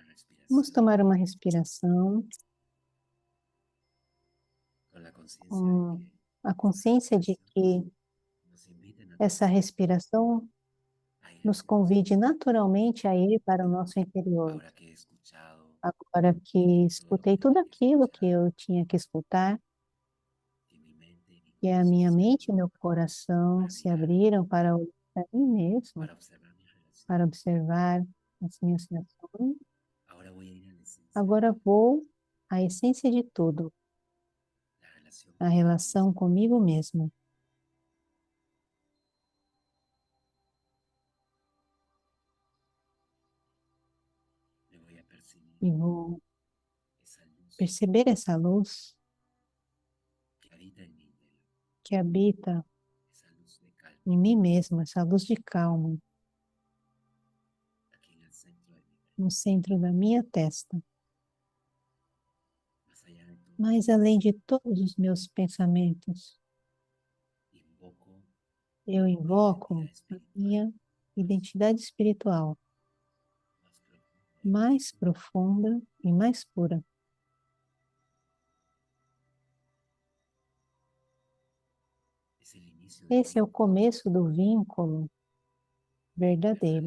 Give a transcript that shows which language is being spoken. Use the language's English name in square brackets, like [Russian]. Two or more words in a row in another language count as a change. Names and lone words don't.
[Spanish] Vamos respiración [Portuguese] tomar uma respiração [Spanish] con la conciencia [Portuguese] com [Spanish] de que a consciência de que nos inviten a [Portuguese] essa respiração [Spanish] a ir [Portuguese] nos [Spanish] hacia [Portuguese] convide [Spanish] nosotros. [Portuguese] naturalmente a ir para o nosso interior. [Spanish] Ahora que he escuchado [Portuguese] Agora que escutei tudo aquilo que eu tinha que escutar, [Spanish] que mi mente y mi [Portuguese] que a [Spanish] corazón [Portuguese] minha [Spanish] se [Portuguese] mente e [Spanish] abren [Portuguese] meu coração [Spanish] para [Portuguese] se [Spanish] mirar, [Portuguese] abriram para olhar para mim mesmo, [Spanish] para observar mi relación. [Portuguese] para observar as minhas reações. [Spanish] Ahora voy a ir a la esencia, [Portuguese] Agora vou à essência de tudo, [Spanish] la relación [Portuguese] a [Spanish] conmigo [Portuguese] relação [Spanish] mismo. [Portuguese] comigo mesmo. [Spanish] Me voy a percibir [Portuguese] E vou [Spanish] esa luz [Portuguese] perceber essa luz [Spanish] que habita en mi interior, [Portuguese] que habita [Spanish] esa luz de calma [Portuguese] em mim mesmo, essa luz de calma, [Spanish] aquí en el centro de mi mente. [Portuguese] no centro da minha testa. [Spanish] Más allá de todo, [Portuguese] Mas além de todos os meus pensamentos, [Spanish] invoco [Portuguese] eu [Spanish] mi [Portuguese] invoco [Spanish] identidad [Portuguese] a [Spanish] espiritual [Portuguese] minha identidade espiritual [Spanish] más [Portuguese] mais profunda e mais pura. [Spanish] es el inicio del [Portuguese] Esse é o [Spanish] vínculo [Portuguese] começo do vínculo verdadeiro.